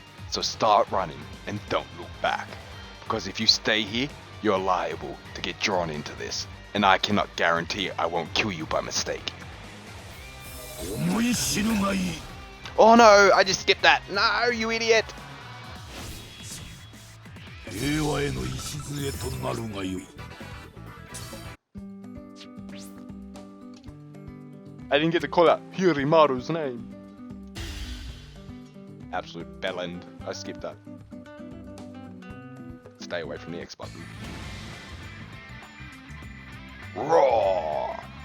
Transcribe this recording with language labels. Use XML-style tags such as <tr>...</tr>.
<en>So start running and don't look back. Because if you stay here, you're liable to get drawn into this. And I cannot guarantee I won't kill you by mistake.</en> <ja>思い知るがいい。</ja> <en>Oh no, I just skipped that. No, you idiot.</en> <ja>平和への礎となるがよい。</ja> <en>I didn't get to call out Hirimaru's name. Absolute bellend. I skipped that. Stay away from the X button. Raw.</en>